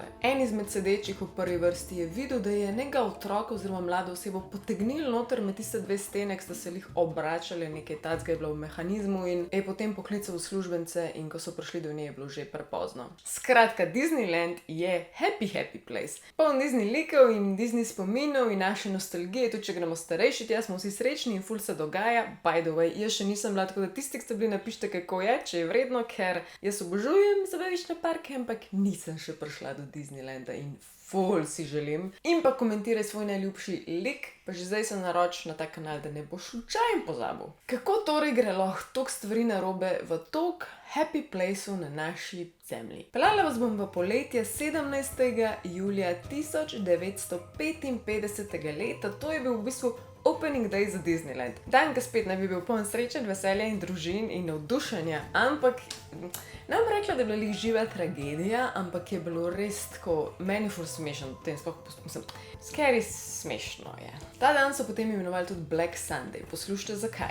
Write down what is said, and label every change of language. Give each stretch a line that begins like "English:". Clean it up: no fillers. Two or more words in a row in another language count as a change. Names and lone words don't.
Slovenian: En izmed sedečih v prvi vrsti je videl, da je nekega otroka oziroma mlado osebo potegnil noter med tiste dve stene, ki sta se jih obračali, nekaj tacga je bilo v mehanizmu in je potem poklical uslužbence in ko so prišli do nje, je bilo že prepozno. Skratka, Disneyland je
English: happy place.
Slovenian: Poln Disney likov in Disney spominov in naše nostalgije, tudi če gremo starejši, tja smo vsi srečni in ful se dogaja.
English: By the way,
Slovenian: jaz še nisem bila, tako da tisti, ki ste bili, napišite, kako je, če je vredno, ker jaz obožujem zabaviščne parke, ampak nisem še prišla do Disneylanda in ful si želim. In pa komentiraj svoj najljubši lik, pa že zdaj se naroči na ta kanal, da ne boš slučajno pozabil. Kako torej gre lahko toliko stvari narobe v toliko
English: happy placeu
Slovenian: na naši zemlji? Peljala vas bom v poletje 17. julija 1955. leta, to je bil v bistvu
English: opening day
Slovenian: za Disneyland. Dan, ki spet ne bi bil poln sreče, veselja in družin in navdušenja, ampak ne bom rekla, da je bila lih živa tragedija, ampak je bilo res tako, meni ful smešno, potem sploh mislim, scary smešno je. Ta dan so potem imenovali tudi Black Sunday, poslušajte zakaj.